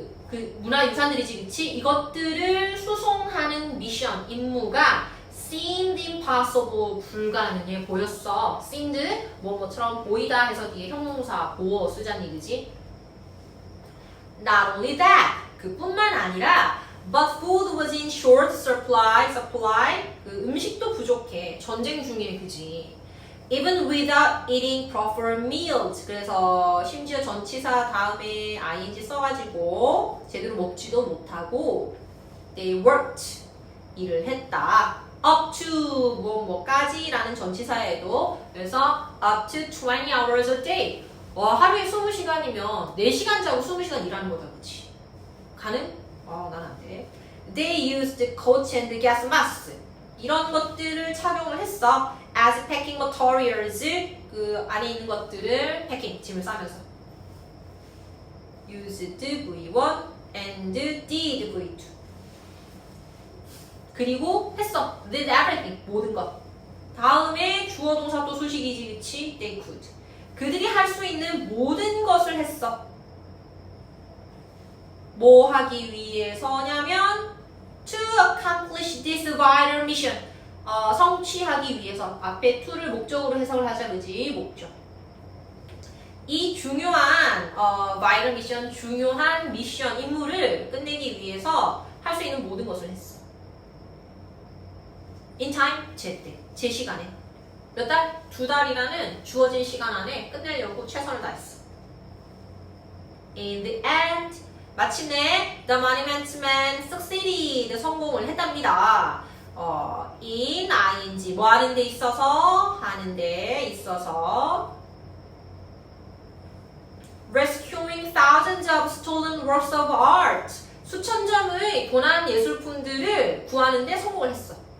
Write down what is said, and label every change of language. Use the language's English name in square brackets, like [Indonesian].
[Korean] 그 문화유산들이지, 그치? 이것들을 수송하는 미션, 임무가 [English] seemed impossible, [Korean] 불가능해 보였어. seemed, 뭐처럼 보이다 해서 뒤에 형용사 보어 쓰자니, 그지? [English] Not only that, [Korean] 그뿐만 아니라 [English] but food was in short supply, [Korean] 그 음식도 부족해. 전쟁 중에, 그지? [English] Even without eating proper meals. [Korean] 그래서 심지어 전치사 다음에 ing 써가지고 제대로 먹지도 못하고 [English] they worked. [Korean] 일을 했다. [English] up to [Korean] 뭐까지라는 전치사에도 그래서 [English] up to 20 hours a day. [Korean] 하루에 20시간이면 4시간 자고 20시간 일하는 거다, 그치? 가능? 난 안 돼. [English] They used coats and gas masks. [Korean] 이런 것들을 착용을 했어. [English] as packing materials. [Korean] 그 안에 있는 것들을 패킹, 짐을 싸면서. [English] used V1 and did V2. [Korean] 그리고 했어. [English] did everything. [Korean] 모든 것. 다음에 주어 동사 또 수식이지, 그치? [English] they could. [Korean] 그들이 할 수 있는 모든 것을 했어. 뭐 하기 위해서냐면 [English] to accomplish this vital mission. [Korean] 성취하기 위해서. 앞에 to를 목적으로 해석을 하자, 그지? 목적. 이 중요한 [English] vital mission, [Korean] 중요한 미션, 임무를 끝내기 위해서 할 수 있는 모든 것을 했어. [English] in time, [Korean] 제때, 제 시간에. 몇 달? 2달이라는 주어진 시간 안에 끝내려고 최선을 다했어. [English] In the end, [Korean] 마침내 [English] the Monument Man succeeded, [Korean] 성공을 했답니다. in ing, 뭐 하는 데 있어서? 하는 데 있어서 [English] rescuing thousands of stolen works of art, [Korean] 수천 점의 도난 예술품들을 구하는 데 성공을 했어.